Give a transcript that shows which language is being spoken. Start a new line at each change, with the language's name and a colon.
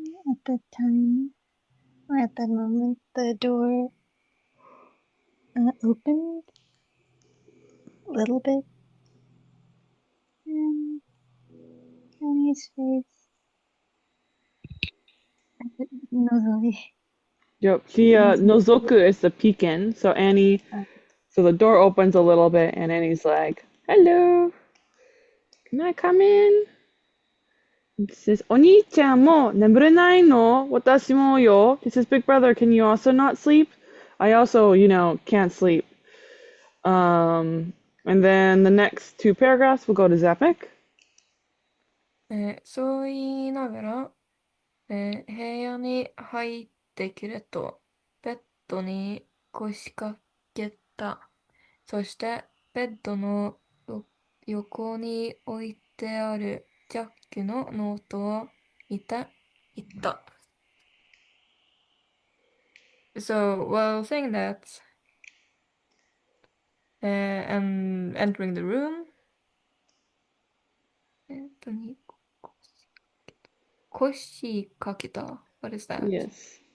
English: At the time, or at that moment, the door opened a little bit, and Annie's face nozoi. Yep. Nozoku is the peeking. So so the door opens a little bit, and Annie's like, "Hello, can I come in?" It says,
Japanese: お兄ちゃんも眠れないの私もよ.
English: It says, big brother, can you also not sleep? I also, can't sleep. And then the next two paragraphs will go to Zapik.
Japanese: そう言いながら、部屋に入ってくると、ベッドに腰掛けた。そして、ベッドの横に置いてあるジャックのノートを見て言った。
English: So, while saying that, and entering the room,
Japanese: ベッドに腰掛けた.
English: What is that? Yes.